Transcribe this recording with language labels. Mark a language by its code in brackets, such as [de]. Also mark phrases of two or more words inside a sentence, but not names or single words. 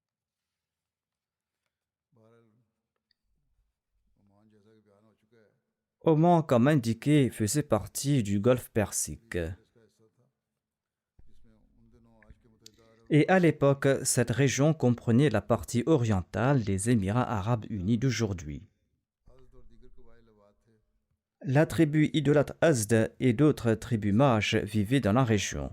[hi] बहरहाल ओमान जैसा कि बयान हो चुका है [fr] Oman, comme indiqué, faisait partie du Golfe Persique. Et à l'époque, cette région comprenait la partie orientale des Émirats arabes unis d'aujourd'hui. La tribu idolâtre Azd et d'autres tribus mages vivaient dans la région.